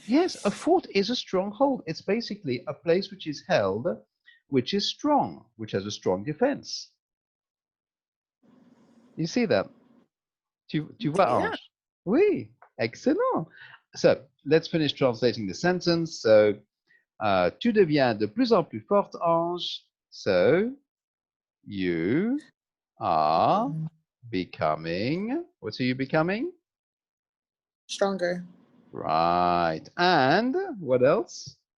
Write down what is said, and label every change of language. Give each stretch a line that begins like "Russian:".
English: Yes, a fort is a stronghold. It's basically a place which is held, which is strong, which has a strong defense. You see that?
French: Tu vois,
English: Yeah.
French: Ange? Oui, excellent.
English: So, let's finish translating the sentence.
French: So, tu deviens de plus en plus forte, Ange.
English: So, you are becoming, what are you becoming? Stronger. Right. And what else?